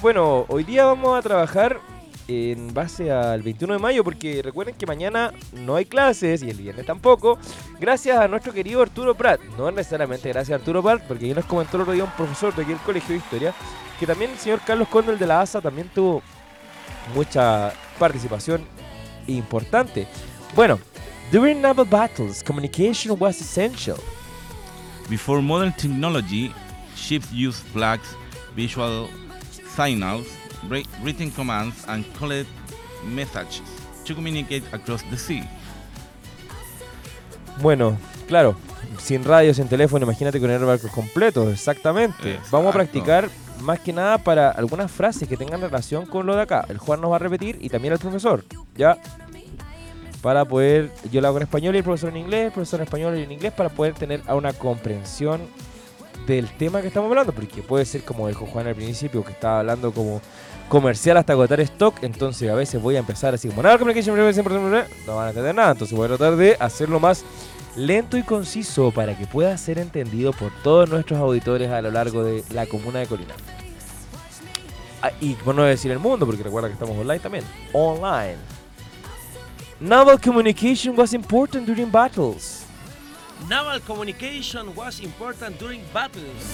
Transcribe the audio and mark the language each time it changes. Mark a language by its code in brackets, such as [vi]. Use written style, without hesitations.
[es] Bueno, hoy día vamos a trabajar en base al 21 de mayo, porque recuerden que mañana no hay clases y el viernes tampoco, gracias a nuestro querido Arturo Prat. No necesariamente gracias a Arturo Prat, porque ahí nos comentó el otro día un profesor de aquí del Colegio de Historia, que también el señor Carlos Condel de la ASA también tuvo mucha participación importante. [en] Bueno, during naval battles, communication was essential. Before modern technology, ships used flags, visual signals, written commands, and collect messages to communicate across the sea. [es] Bueno, claro, sin radio, sin teléfono, imagínate con el barco completo, exactamente. Exacto. Vamos a practicar más que nada para algunas frases que tengan relación con lo de acá. El Juan nos va a repetir y también el profesor, ¿ya? Para poder, yo lo hago en español y el profesor en español y en inglés, para poder tener una comprensión del tema que estamos hablando, porque puede ser como dijo Juan al principio, que estaba hablando como comercial hasta agotar stock. Entonces a veces voy a empezar así como, no van a entender nada, entonces voy a tratar de hacerlo más lento y conciso para que pueda ser entendido por todos nuestros auditores a lo largo de la comuna de Colina. Y por no decir el mundo, porque recuerda que estamos online también. Online. [en] Naval communication was important during battles. Naval communication was important during battles.